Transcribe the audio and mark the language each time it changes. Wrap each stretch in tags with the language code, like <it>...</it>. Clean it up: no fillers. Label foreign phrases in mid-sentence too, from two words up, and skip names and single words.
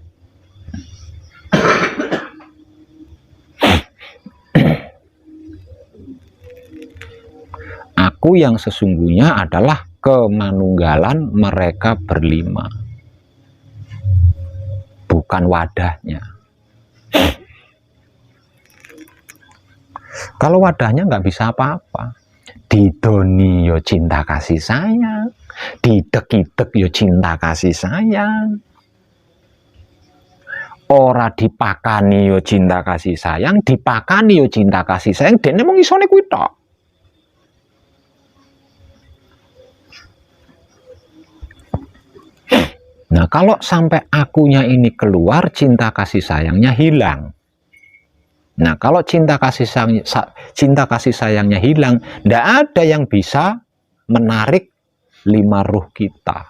<id>Aku yang sesungguhnya adalah kemanunggalan mereka berlima, bukan wadahnya. Kalau wadahnya nggak bisa apa-apa.</id> <jv>Didoni yo</jv> <id>cinta kasih sayang,</id> <jv>didek-idek yo</jv> <id>cinta kasih sayang,</id> <jv>ora dipakani yo</jv> <id>cinta kasih sayang,</id> <jv>dipakani yo</jv> <id>cinta kasih sayang.</id> <jv>Dene mung isone kuwi tok.</jv> <id>Nah, kalau sampai akunya ini keluar, cinta kasih sayangnya hilang. Nah, kalau cinta kasih sayangnya hilang, tidak ada yang bisa menarik 5 ruh kita.</id>